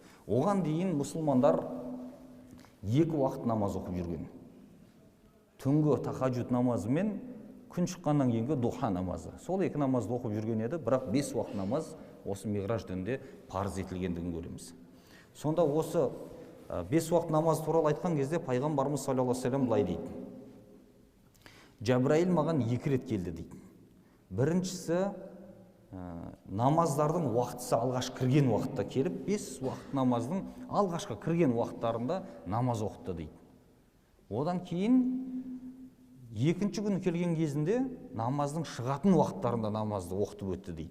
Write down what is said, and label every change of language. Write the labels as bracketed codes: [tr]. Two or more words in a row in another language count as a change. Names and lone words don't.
[kk] Оған дейін мұсылмандар 2 уақыт намаз оқып жүрген. Түнгі тахаджуд намазы мен күн шыққаннан кейінгі духа намазы. Сол 2 намазды оқып жүрген еді, бірақ 5 уақыт намаз осы Миғраж түнінде парыз етілгендігін көреміз. Сонда осы 5 уақыт намаз туралы айтқан кезде пайғамбарымыз [ar] صلى الله عليه وسلم [kk] былай дейді: Жабраил маған 2 рет келді дейді. Біріншісі намаздардың уақытысы алғаш кірген уақытта келіп, 5 уақыт намаздың алғашқы кірген уақыттарында намаз оқытты дейді. Одан кейін екінші күн келген кезінде намаздың шығатын уақыттарында намазды оқытып өтті дейді.